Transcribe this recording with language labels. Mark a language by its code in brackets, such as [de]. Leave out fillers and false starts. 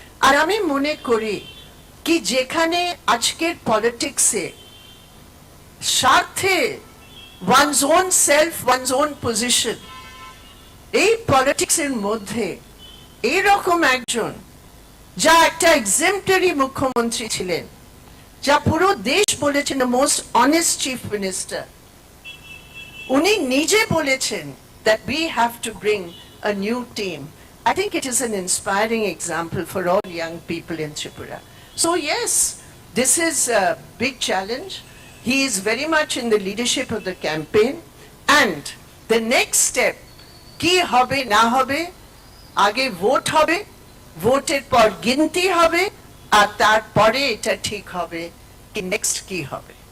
[bn] আর আমি মনে করি কি যেখানে আজকের পলিটিক্সে স্বার্থে [en] one's own self, one's own position, [bn] এই পলিটিক্সের মধ্যে এইরকম একজন যা একটা এক্সেম্পলারি মুখ্যমন্ত্রী ছিলেন, যা পুরো দেশ বলেছেন [en] the most honest chief minister, [bn] উনি নিজে বলেছেন [en] that we have to bring a new team. I think it is an inspiring example for all young people in Tripura. So yes, this is a big challenge. He is very much in the leadership of the campaign, and the next step [bn] কি হবে না হবে, আগে vote হবে, ভোটের পর গিনতি হবে, আর তারপরে এটা ঠিক হবে কি নেক্সট কি হবে।